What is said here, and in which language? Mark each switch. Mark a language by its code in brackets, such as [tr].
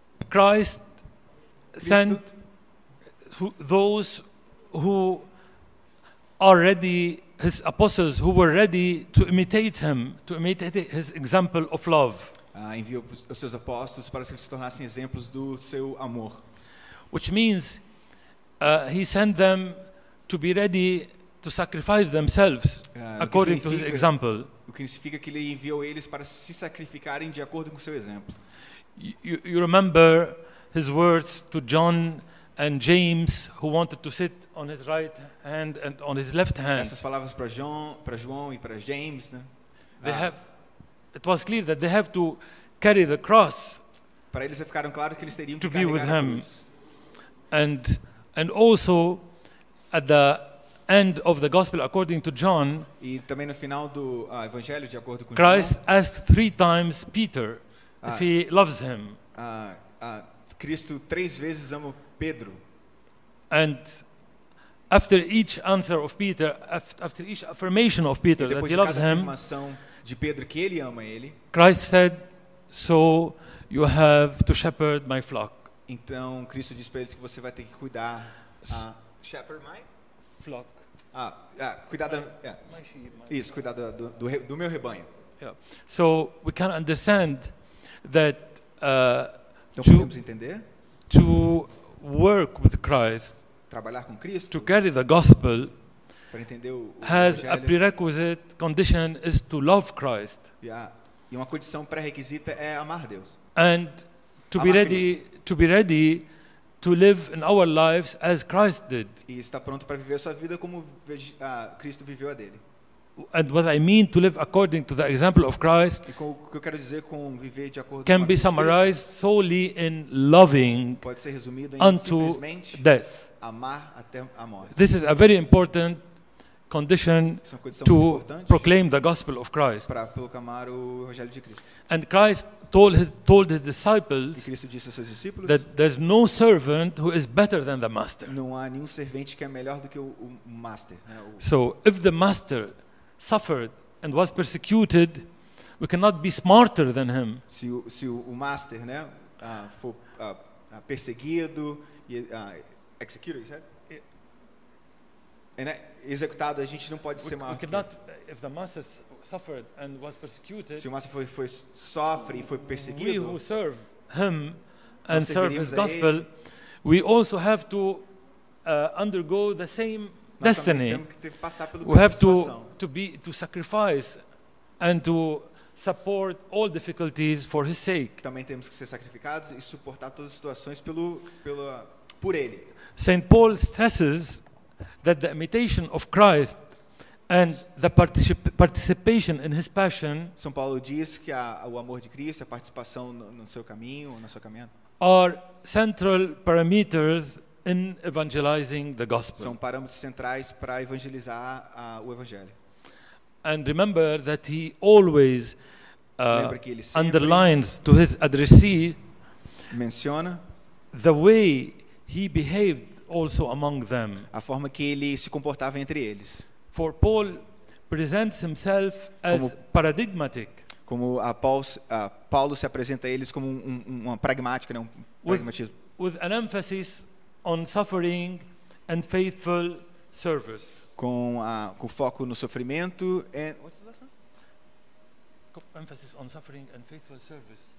[en] Christ sent those who are ready, his apostles who were ready to imitate him, to imitate his example of love. [pt] Enviou os seus apóstolos para que eles se tornassem exemplos do seu amor. [en] Which means he sent them to be ready to sacrifice themselves according to his example. [pt] O que significa que ele enviou eles para se sacrificarem de acordo com o seu exemplo. [en] You remember his words to John and James, who wanted to sit on his right hand and on his left hand. [pt] Essas palavras para João e para James, né? [en] It was clear that they have to carry the cross. [pt] Para eles ficaram claro que eles teriam que carregar a cruz. [en] And also at the end of the gospel according to John, [pt] e também no final do evangelho de acordo com [en] Christ asked 3 times Peter if he loves him. [pt] Cristo 3 vezes ama Pedro. [en] And after each answer of Peter, after each affirmation of Peter that he loves him, [pt] de Pedro que ele ama ele, [en] Christ said, "So you have to shepherd my flock." [pt] Então Cristo diz para ele que você vai ter que cuidar, [en] shepherd my flock. [pt] Cuidar isso, cuidar do meu rebanho. Yeah. [en] So we can understand that [pt] então podemos entender [en] to work with Christ, [pt] trabalhar com Cristo, [en] to carry the gospel, [pt] para entender o [en] has [pt] evangelho, [en] a prerequisite condition is to love Christ. [pt] E uma condição pré-requisita é amar Deus. [en] And to be ready to live in our lives as Christ did. [pt] E estar pronto para viver a sua vida como Cristo viveu a dele. [en] And what I mean to live according to the example of Christ [pt] o que eu quero dizer com viver de acordo [en] can be summarized solely in loving [pt] pode ser resumido em [en] unto death. [pt] Amar até a morte. [en] This is a very important condition [pt] Isso é uma condição [en] to [pt] muito importante [en] proclaim the gospel of Christ. [pt] para proclamar o evangelho de Cristo. [en] And Christ told his disciples [pt] Cristo disse aos seus discípulos: [en] that there's no servant who is better than the master. [pt] não há nenhum servente que é melhor do que o master, né? [en] So if the master suffered and was persecuted, we cannot be smarter than him. [pt] Se o master, né, for perseguido e executed, executado, a gente não pode ser maior. [en] If the master suffered and was persecuted, [pt] se o master sofre e foi [en] we [pt] perseguido, [en] who serve him and [pt] nós [en] serve his [pt] seguiríamos a [en] gospel, [pt] ele. [en] we also have to undergo the same [pt] Nós também [en] destiny. [pt] temos que ter que passar pelo [en] We have [pt] mesmo situação. [en] to sacrifice and to support all difficulties for his sake. [pt] Também temos que ser sacrificados e suportar todas as situações por ele. [en] St. Paul stresses that the imitation of Christ and the participation in his passion [pt] São Paulo diz que o amor de Cristo, a participação no seu caminho, na sua caminhada, [en] are central parameters in evangelizing the gospel. [pt] são parâmetros centrais para evangelizar o evangelho. [en] And remember that he always [pt] Lembra que ele sempre [en] underlines to his addressee [pt] menciona [en] the way he behaved also among them. [pt] a forma que ele se comportava entre eles. [en] For Paul presents himself as paradigmatic, [pt] Como Paulo se apresenta a eles como uma pragmática, né, pragmatismo. [en] with an emphasis on suffering and faithful service. [pt] Com foco no sofrimento [en] Emphasis on suffering and faithful service.